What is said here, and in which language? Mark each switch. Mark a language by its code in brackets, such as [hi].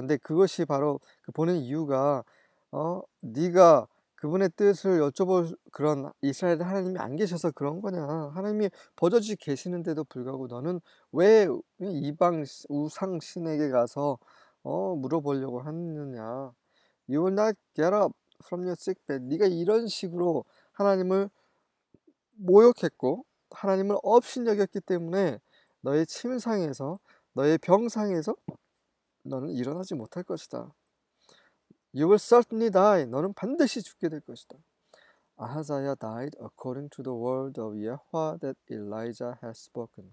[ko] 근데 그것이 바로 그 보낸 이유가 네가 그분의 뜻을 여쭤볼 그런 이스라엘 하나님이 안 계셔서 그런 거냐. 하나님이 버젓이 계시는데도 불구하고 너는 왜 이방 우상 신에게 가서 물어보려고 하느냐. [en] You will not get up from your sick bed. [ko] 네가 이런 식으로 하나님을 모욕했고 하나님을 업신여겼기 때문에 너의 침상에서 너의 병상에서 너는 일어나지 못할 것이다. [en] You will certainly die. [ko] 너는 반드시 죽게 될 것이다. [en] 아하자야 died according to the word of Yahweh that Elijah has spoken.